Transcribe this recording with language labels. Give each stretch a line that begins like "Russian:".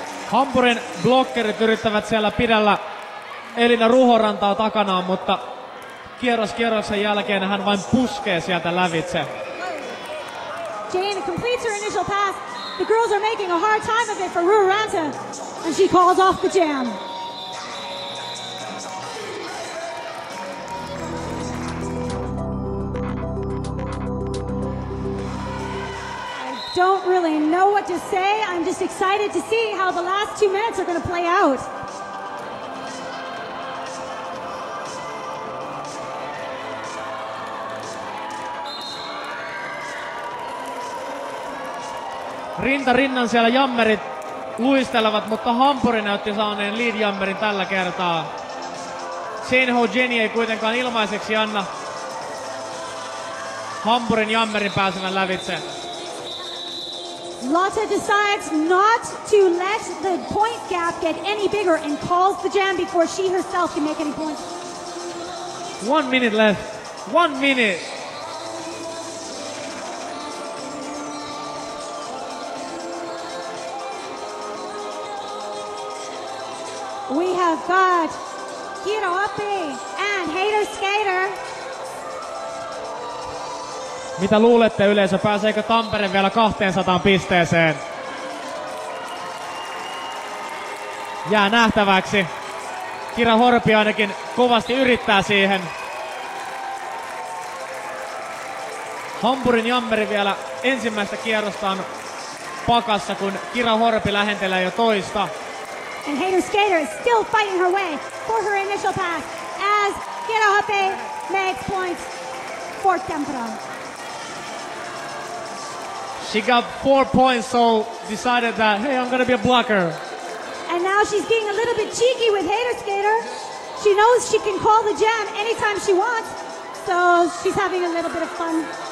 Finnish: Hampurin blokkerit yrittävät siellä pidellä Elina Ruhorantaa takanaan, mutta kierroksen jälkeen hän vain puskee sieltä lävitse.
English: Jane completes her initial pass. The girls are making a hard time of it for Ruharanta, and she calls off the jam. I don't really know what to say. I'm just excited to see how the last 2 minutes are going to play out.
Finnish: Rinta rinnan siellä jammerit luistelevat, mutta Hampuri näytti saaneen lead-jammerin tällä kertaa. Shane Ho Jenny ei kuitenkaan ilmaiseksi anna Hampurin jammerin pääsevän lävitse.
English: Lotte decides not to let the point gap get any bigger and calls the jam before she herself can make any points. 1 minute left. 1 minute. We have got Hiro Appi and Hater Skater.
Finnish: Mitä luulette yleisö, pääseekö Tampere vielä 200 pisteeseen? Jää nähtäväksi. Kira Horpi ainakin kovasti yrittää siihen. Hampurin jammeri vielä ensimmäistä kierrostaan pakassa, kun Kira Horpi lähentelee jo toista.
English: And Hater Skater is still fighting her way for her initial pass as Hiro Appi makes points for Tampere. She got 4 points, so decided that, hey, I'm gonna be a blocker. And now she's being a little bit cheeky with Hater Skater. She knows she can call the jam anytime she wants, so she's having a little bit of fun.